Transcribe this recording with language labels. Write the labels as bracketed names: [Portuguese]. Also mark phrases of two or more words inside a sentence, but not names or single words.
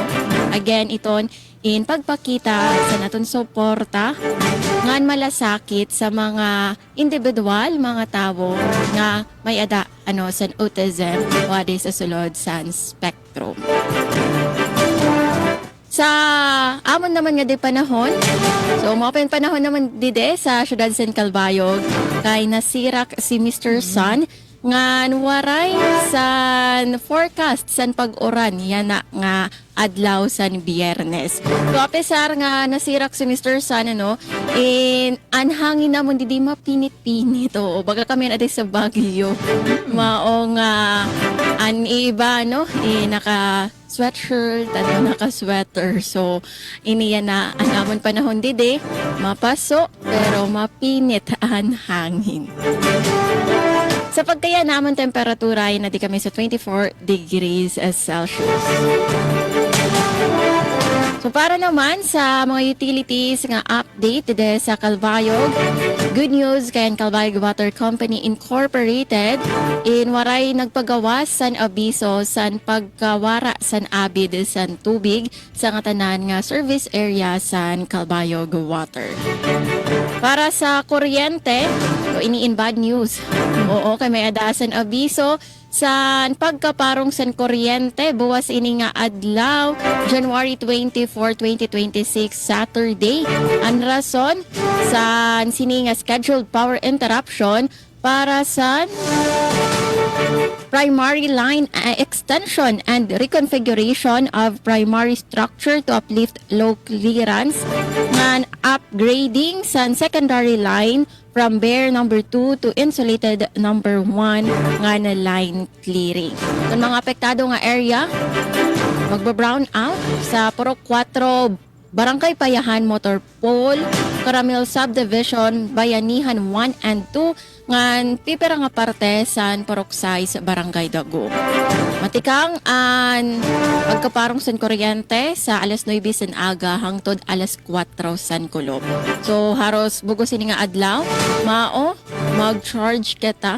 [Waray] Again iton in pagpakita sa naton suporta ngan malasakit sa mga individual, mga tao nga may ada sa autism wadi sa sulod sa spectrum. Sa amon naman nga di panahon, so mga panahon naman dide sa syudad San Calbayog kay nasirak si Mr. Sun nga waray san forecast san pag-uran yan na nga adlaw san Biyernes. So apesar nga nasirak si Mr. Sun anhangin namon di mapinit-pinit o baga kami na sa Baguio. Mao nga an iba naka sweatshirt at naka-sweater. So, iniya na anamon panahon dide, mapaso, pero mapinit ang hangin. Sa pagkaya naman temperatura ay na di kami sa 24 [English] degrees Celsius. [Waray] So para naman sa mga utilities nga update dede sa Calbayog, [English] good news [Waray] kay ang Calbayog Water Company Incorporated in waray nagpagawas san abiso san pagkawara san abid san tubig sa nga tanan nga [English] service area [Waray] san Calbayog Water. Para sa kuryente, so in [English] bad news. [Waray] Oo, kay may adasan abiso sa pagkaparong san kuryente buwas ini nga adlaw January 24, 2026 Saturday. Ang rason sa sini nga [English] scheduled power interruption [Waray] para sa [English] primary line extension and reconfiguration of primary structure to uplift low clearance and upgrading sa secondary line from bare number 2 to insulated number 1 [Waray] nga na [English] line clearing. [Waray] Ang mga apektado nga area magba-brown out sa Purok 4 Barangay Payahan Motor Pole, Caramel Subdivision, Bayanihan 1 and 2, ngan pipira nga parte san Poroksay sa Barangay Dago. Matikang an pagkaparong san kuryente sa alas 9 san aga hangtod alas 4 san kulob. So haros bugos ini nga adlaw, mao mag-charge kita.